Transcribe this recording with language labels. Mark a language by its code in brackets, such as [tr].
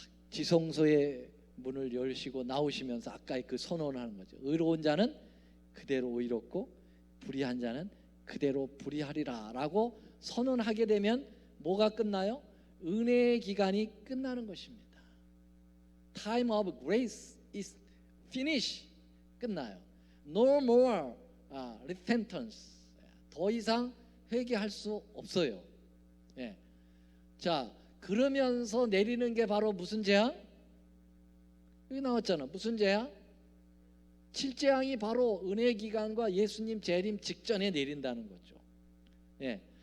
[ko] 지성소의 문을 열시고 나오시면서 아까 그 선언을 하는 거죠. 의로운 자는 그대로 의롭고 불의한 자는 그대로 불의하리라 라고 선언하게 되면 뭐가 끝나요? 은혜의 기간이 끝나는 것입니다. [en] Time of grace is finished. [ko] 끝나요. [en] No more repentance. [ko] 더 이상 회개할 수 없어요. 예. 자, 그러면서 내리는 게 바로 무슨 재앙? 여기 나왔잖아. 무슨 재앙? 칠재앙이 바로 은혜 기간과 예수님 재림 직전에 내린다는 거죠. 예.